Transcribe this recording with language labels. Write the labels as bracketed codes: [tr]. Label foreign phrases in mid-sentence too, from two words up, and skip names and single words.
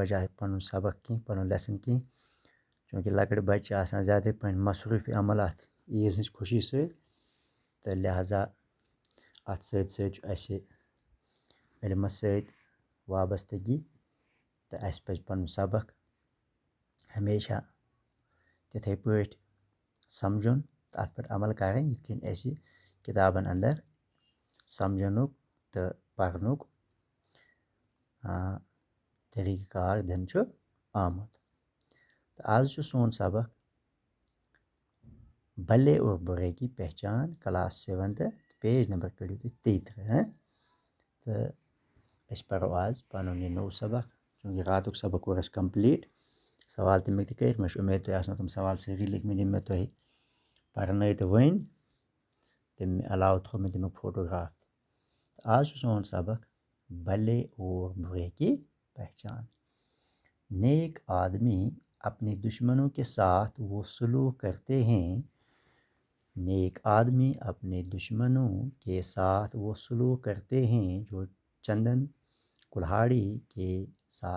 [ks] وجہ پنُن سبق کینٛہہ پنُن لیسن کینٛہہ چوٗنٛکہِ لۄکٕٹۍ بچہِ چھِ آسان زیادَے پہن مصروٗفی عمل اَتھ عیٖذ ہٕنٛزِ خوشی سۭتۍ تہٕ لہذا اَتھ سۭتۍ سۭتۍ چھُ اَسہِ علمس سۭتۍ وابستگی تہٕ اَسہِ پَزِ پنُن سبق ہمیشہ تِتھَے پٲٹھۍ سمجھُن تہٕ اَتھ پٮ۪ٹھ عمل کَرٕنۍ یِتھ کٔنۍ اَسہِ کِتابن انٛدر سمجھنُک تہٕ پرنُک طٔریٖقہٕ کار دِنہٕ چھُ آمُت تہٕ آز چھُ سون سبق [ur] بھلے اور برے کی پہچان [en] class 7th page number [ks] کٔڑِو تُہۍ 33 تہٕ أسۍ پرو آز پنُن یہِ نوٚو سبق چوٗنٛکہِ راتُک سبق کوٚر اَسہِ کمپلیٖٹ سوال تَمیُک تہِ کٔرِکھ مےٚ چھُ اُمید تۄہہِ آسنو تِم سوال سٲری لیکھمٕتۍ یِم مےٚ تۄہہِ پرنٲے تہٕ ؤنۍ تَمہِ علاوٕ تھوٚو مےٚ تَمیُک فوٹوگراف تہٕ آز چھُ سون سبق [ur] بھلے اور برے کی پہچان نیک آدمی اپنے دشمنوں کے ساتھ وہ سلوک کرتے ہیں نیک آدمی اپنے دشمنوں کے ساتھ وہ سلوک کرتے ہیں جو چندن کلہاڑی کے ساتھ